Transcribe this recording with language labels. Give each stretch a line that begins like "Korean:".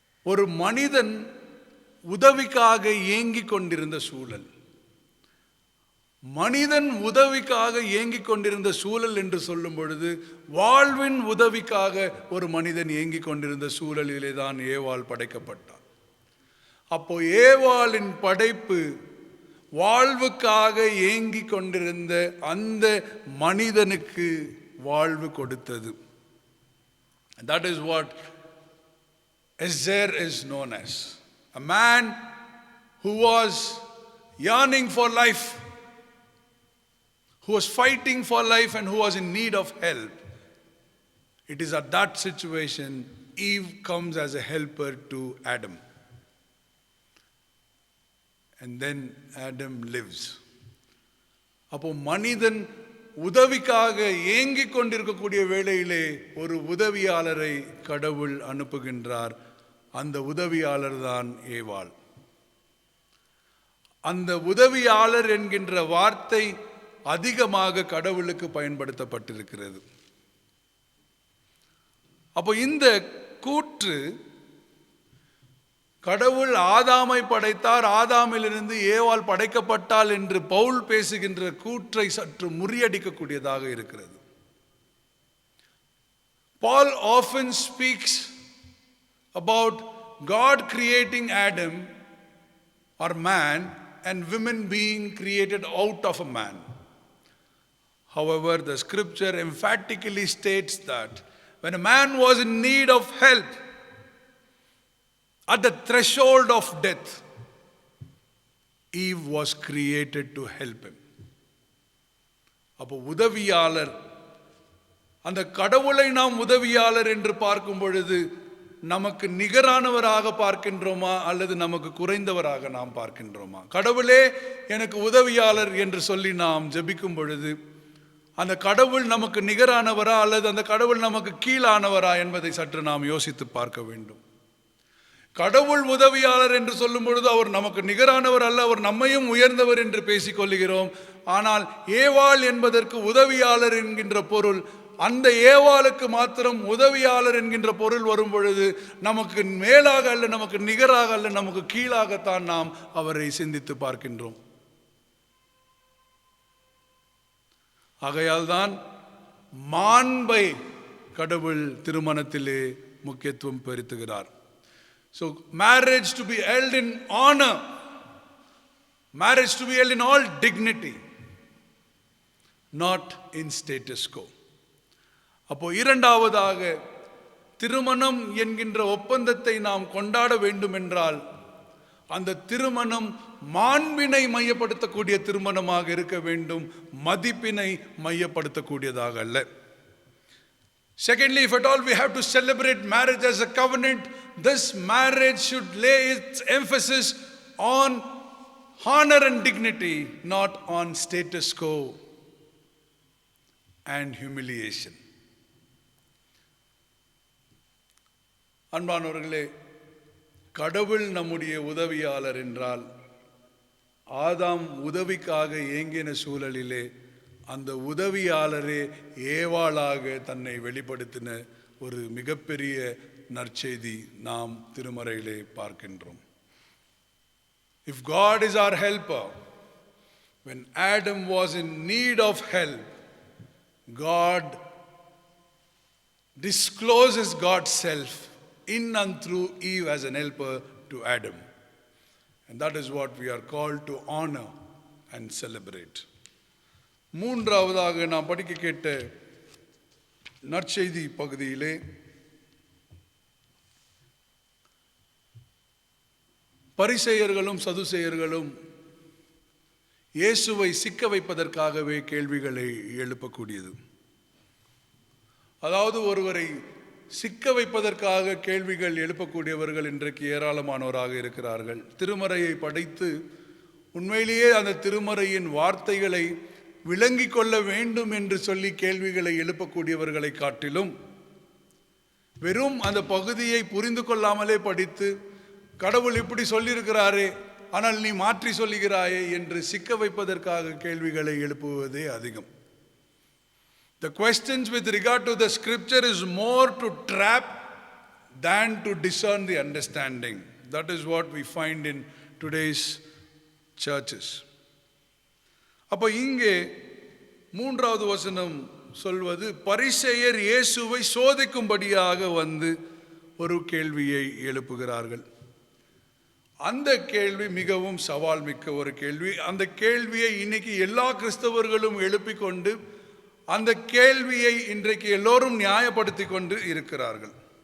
Tamil: ஒரு மனிதன் உதவிக்காக ஏங்கிக் கொண்டிருந்த சூழல், மனிதன் உதவிக்காக ஏங்கிக் கொண்டிருந்த சூழல் என்று சொல்லும் பொழுது வாழ்வின் உதவிக்காக ஒரு மனிதன் ஏங்கிக் கொண்டிருந்த சூழலிலே தான் ஏவாள் படைக்கப்பட்டார். அப்போ ஏவாளின் படைப்பு வாழ்வுக்காக ஏங்கிக் கொண்டிருந்த அந்த மனிதனுக்கு வாழ்வு கொடுத்தது.
English: That is what Ezer is known as. A man who was yearning for life, who was fighting for life and who was in need of help. It is at that situation Eve comes as a helper to Adam. And then Adam lives.
Tamil: அப்போ மனிதன் உதவிக்காக ஏங்கிக் கொண்டிருக்கக்கூடிய வேளையிலே ஒரு உதவியாளரை கடவுள் அனுப்புகின்றார். அந்த உதவியாளர் தான் ஏவாள். அந்த உதவியாளர் என்கின்ற வார்த்தை அதிகமாக கடவுளுக்கு பயன்படுத்தப்பட்டிருக்கிறது. அப்போ இந்த கூற்று கடவுள் ஆதாமை படைத்தார், ஆதாமிலிருந்து ஏவாள் படைக்கப்பட்டாள் என்று பவுல் பேசுகின்ற கூற்றை சற்று முறியடிக்கக்கூடியதாக இருக்கிறது.
English: Paul often speaks about God creating Adam or man and women being created out of a man. However, the scripture emphatically states that when a man was in need of help, at the threshold of death, Eve was created to help him.
Tamil: அப்போ உதவியாளர், அந்த கடவுளை நாம் உதவியாளர் என்று பார்க்கும் பொழுது நமக்கு நிகரானவராக பார்க்கின்றோமா அல்லது நமக்கு குறைந்தவராக நாம் பார்க்கின்றோமா? கடவுளே எனக்கு உதவியாளர் என்று சொல்லி நாம் ஜெபிக்கும் பொழுது அந்த கடவுள் நமக்கு நிகரானவரா அல்லது அந்த கடவுள் நமக்கு கீழானவரா என்பதை சற்று நாம் யோசித்து பார்க்க வேண்டும். கடவுள் உதவியாளர் என்று சொல்லும் பொழுது அவர் நமக்கு நிகரானவர் அல்ல, அவர் நம்மையும் உயர்ந்தவர் என்று பேசிக் கொள்கிறோம். ஆனால் ஏவாள் என்பதற்கு உதவியாளர் என்கின்ற பொருள், அந்த ஏவாளுக்கு மாத்திரம் உதவியாளர் என்கின்ற பொருள் வரும் பொழுது நமக்கு மேலாக அல்ல, நமக்கு நிகராக அல்ல, நமக்கு கீழாகத்தான் நாம் அவரை சிந்தித்து பார்க்கின்றோம். ஆகையால் தான் மாண்பை கடவுள் திருமணத்திலே முக்கியத்துவம் பெறுத்துகிறார்.
English: So marriage to be held in honor, marriage to be held in all dignity, not in status quo.
Tamil: அப்போ இரண்டாவதாக திருமணம் என்கின்ற ஒப்பந்தத்தை நாம் கொண்டாட வேண்டும் என்றால் அந்த திருமணம் மாண்பினை மையப்படுத்தக்கூடிய திருமணமாக இருக்க வேண்டும், மதிப்பினை மையப்படுத்தக்கூடியதாக அல்ல.
English: Secondly, if at all we have to celebrate marriage as a covenant, this marriage should lay its emphasis on honor and dignity, not on status quo and humiliation.
Tamil: அன்பானவர்களே, கடவுள் நம்முடைய உதவியாளர் என்றால் ஆதாம் உதவிக்காக ஏங்கின சூழலிலே அந்த உதவியாளரே ஏவாளாக தன்னை வெளிப்படுத்தின ஒரு மிகப்பெரிய நற்செய்தி நாம் திருமறையிலே பார்க்கின்றோம்.
English: If God is our helper, when Adam was in need of help, God discloses God's self in and through Eve as an helper to Adam. And that is what we are called to honor and celebrate.
Tamil: மூன்றாவதாக நாம் படிக்க கேட்ட நற்செய்தி பகுதியிலே பரிசேயர்களும் சதுசேயர்களும் இயேசுவை சிக்க வைப்பதற்காகவே கேள்விகளை எழுப்பக்கூடியது. அதாவது ஒருவரை சிக்க வைப்பதற்காக கேள்விகள் எழுப்பக்கூடியவர்கள் இன்றைக்கு ஏராளமானவராக இருக்கிறார்கள். திருமறையை படித்து உண்மையிலேயே அந்த திருமறையின் வார்த்தைகளை விளங்கிக் கொள்ள வேண்டும் என்று சொல்லி கேள்விகளை எழுப்பக்கூடியவர்களை காட்டிலும் வெறும் அந்த பகுதியை புரிந்து கொள்ளாமலே படித்து கடவுள் இப்படி சொல்லியிருக்கிறாரே ஆனால் நீ மாற்றி சொல்லுகிறாயே என்று சிக்க வைப்பதற்காக கேள்விகளை எழுப்புவதே அதிகம்.
English: The questions with regard to the scripture is more to trap than to discern the understanding. That is what we find in today's churches.
Tamil: அப்போ இங்கே மூன்றாவது வசனம் சொல்வது பரிசேயர் இயேசுவை சோதிக்கும்படியாக வந்து ஒரு கேள்வியை எழுப்புகிறார்கள். அந்த கேள்வி மிகவும் சவால் மிக்க ஒரு கேள்வி. அந்த கேள்வியை இன்னைக்கு எல்லா கிறிஸ்தவர்களும் எழுப்பிக் கொண்டு அந்த கேள்வியை இன்றைக்கு எல்லோரும் நியாயப்படுத்தி கொண்டு இருக்கிறார்கள்.